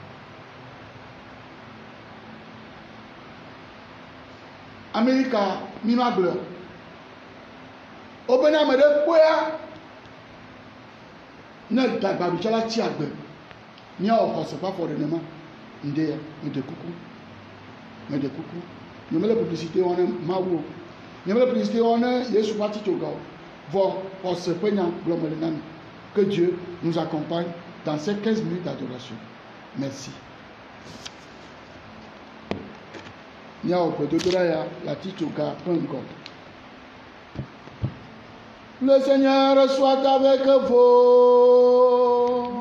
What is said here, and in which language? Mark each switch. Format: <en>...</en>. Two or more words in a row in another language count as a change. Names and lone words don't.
<ee>Amerika mi ma gblɔ wobe ne ame ɖe kpɔa ne dagbaɖutsɔ la tsi agbe míawɔ xɔse ƒe afɔ nenema ŋdea mede kuku nyemele publicité wɔm ne Mawu o nyemele publicité wɔm ne Yesu ƒe atitsoga o vɔ xɔse ƒe nya gblɔme le na mi.</ee> <fr>Que Dieu nous accompagne dans ces 15 minutes d'adoration. Merci. Miao Pedodoraya, la Titouka, Pengok. Le Seigneur soit avec vous.</fr>